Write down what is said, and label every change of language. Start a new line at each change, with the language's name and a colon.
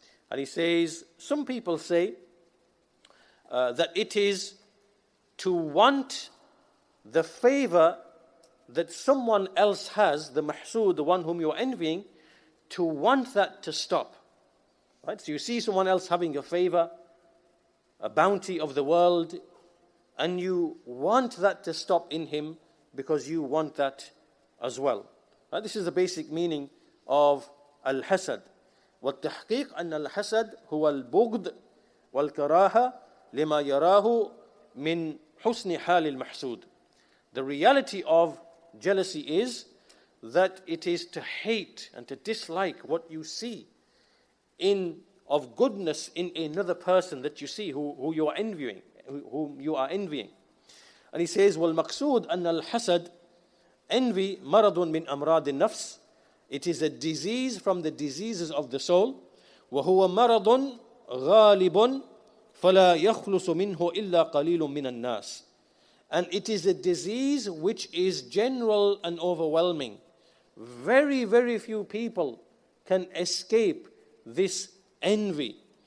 English: And he says, some people say that it is to want the favor that someone else has, the mahsood, the one whom you're envying, to want that to stop. Right? So you see someone else having a favor, a bounty of the world, and you want that to stop in him because you want that as well. Right? This is the basic meaning of al-hasad.
Arabic: والتحقيق أن الحسد هو البغض والكراهة لما يراه من حسن حال المحسود.
English: The reality of jealousy is that it is to hate and to dislike what you see of goodness in another person that you see, who you are envying, whom you are envying. And he says,
Arabic: وَالْمَقْصُودْ أَنَّ الْحَسَدْ envy مرض من أمراض النفس.
English: It is a disease from the diseases of the soul.
Arabic: وَهُوَ مَرضٌ غَالِبٌ فَلَا يَخْلُصُ مِنْهُ إِلَّا قَلِيلٌ مِنَ النَّاسِ.
English: And it is a disease which is general and overwhelming. Very, very few people can escape this envy.